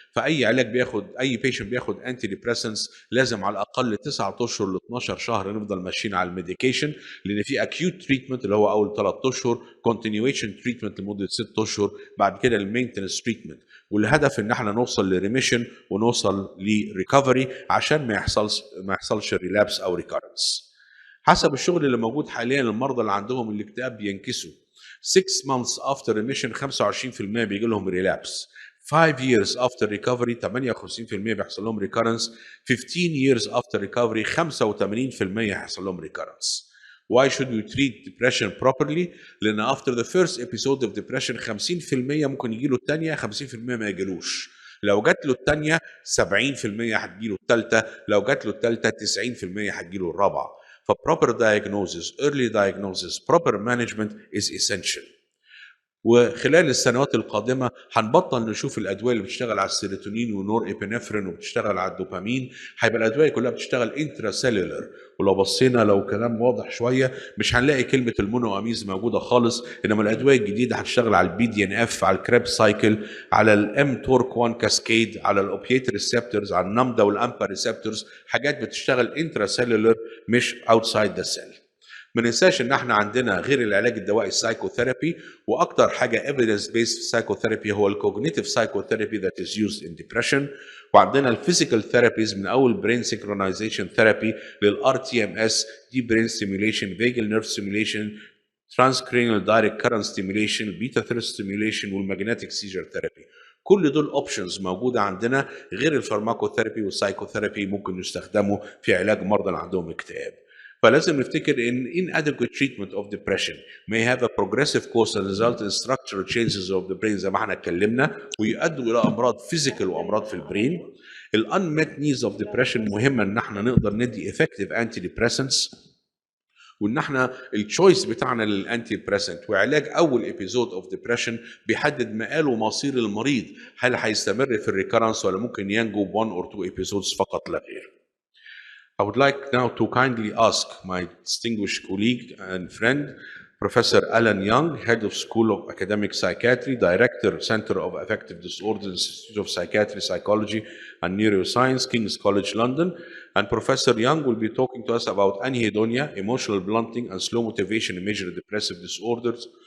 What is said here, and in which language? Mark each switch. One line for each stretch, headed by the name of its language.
Arabic: فاي علاج اي بيشنت بياخد انتي ديبريسنس لازم على الاقل 9 اشهر ل 12 شهر نفضل ماشيين على الميديكيشن، لان في اكيوت تريتمنت اللي هو اول 3 اشهر، كونتينيويشن تريتمنت لمده 6 اشهر، بعد كده المينتنس تريتمنت. والهدف ان احنا نوصل لريميشن ونوصل لريكفري عشان ما يحصلش ريلابس او ريكارنس. حسب الشغل اللي موجود حاليا المرضى اللي عندهم الاكتئاب بينكسوا
English: 6 months after remission
Arabic: 25% بيجي لهم relapse.
English: 5 years after recovery 58%
Arabic: بيحصل لهم
English: recurrence. 15 years after recovery 85%
Arabic: هيحصل لهم
English: recurrence. Why should we treat depression properly؟
Arabic: لأن
English: after the first episode of depression 50%
Arabic: ممكن يجي له الثانية،
English: 50%
Arabic: ما يجيلوش. لو جات له الثانية 70% هتجي له الثالثة، لو جات له الثالثة 90% هتجي له الرابعة.
English: فproper diagnosis, early diagnosis, proper management is essential.
Arabic: وخلال السنوات القادمة هنبطل نشوف الأدوية اللي بتشتغل على السيروتونين ونور إبنفرين وبتشتغل على الدوبامين، هيبقى الأدوية كلها بتشتغل انتراسيلولر. ولو بصينا لو كلام واضح شوية مش هنلاقي كلمة المونو أميز موجودة خالص، إنما الأدوية الجديدة هتشتغل على البي دي ان اف، على الكريب سايكل، على الام تورك 1 كاسكيد، على الأوبيات ريسبتورز، على النمدا والأمبا ريسبتورز، حاجات بتشتغل انتراسيلولر مش اوتسايد ذا سيل. ما ننساش ان احنا عندنا غير العلاج الدوائي السايكوثيرابي، واكتر حاجه
English: evidence based psychotherapy
Arabic: هو الكوجنيتيف
English: psychotherapy that is used in depression.
Arabic: وعندنا الفيزيكال ثيرابيز من اول برين سينكرونايزيشن ثيرابي للار تي ام اس، دي برين ستيميوليشن، فيجل نيرف ستيميوليشن،
English: transcranial direct current stimulation، beta thirst stimulation،
Arabic: والمagnetic seizure therapy. كل دول اوبشنز موجوده عندنا غير الفارماكوثيرابي والسايكوثيرابي ممكن يستخدموا في علاج مرضى اللي عندهم اكتئاب.
English: فلازم نفتكر ان inadequate treatment of depression may have a progressive course and result in structural changes of the brain
Arabic: زي ما احنا اتكلمنا ويؤدوا الى امراض فيزيكال وامراض في البرين. ال
English: unmet needs of depression
Arabic: مهمه ان احنا نقدر ندي
English: effective antidepressants
Arabic: وان احنا التشويس بتاعنا للانتي بريسنت وعلاج اول ابيزود اوف ديبريشن بيحدد مآل ومصير المريض، هل هيستمر في الريكرنس ولا ممكن ينجو ب
English: 1 or 2 episodes
Arabic: فقط لا غير.
English: I would like now to kindly ask my distinguished colleague and friend, Professor Allan Young, Head of School of Academic Psychiatry, Director, Center of Affective Disorders, Institute of Psychiatry, Psychology, and Neuroscience, King's College London. And Professor Young will be talking to us about anhedonia, emotional blunting, and slow motivation in major depressive disorders.